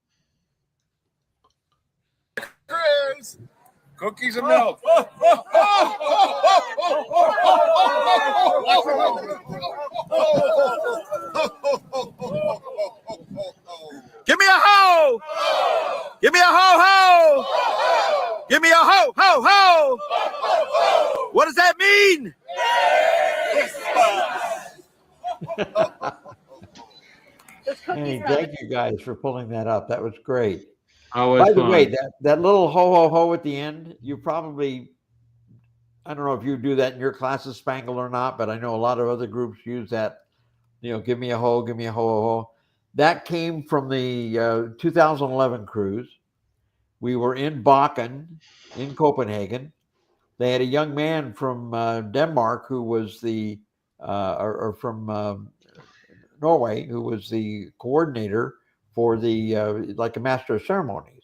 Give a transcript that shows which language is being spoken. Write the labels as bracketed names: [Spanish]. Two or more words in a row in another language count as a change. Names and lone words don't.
[English] Chris, cookies and milk. Give me a ho! Give me a ho ho! Give me a ho ho ho! What does that mean? Hey, thank you guys for pulling that up. That was great. Always By the fun. way, that little ho ho ho at the end, you probably, I don't know if you do that in your classes, Spangle, or not, but I know a lot of other groups use that. Give me a ho ho ho. That came from the 2011 cruise. We were in Bakken, in Copenhagen. They had a young man from Denmark who was or from Norway, who was the coordinator for the like a master of ceremonies.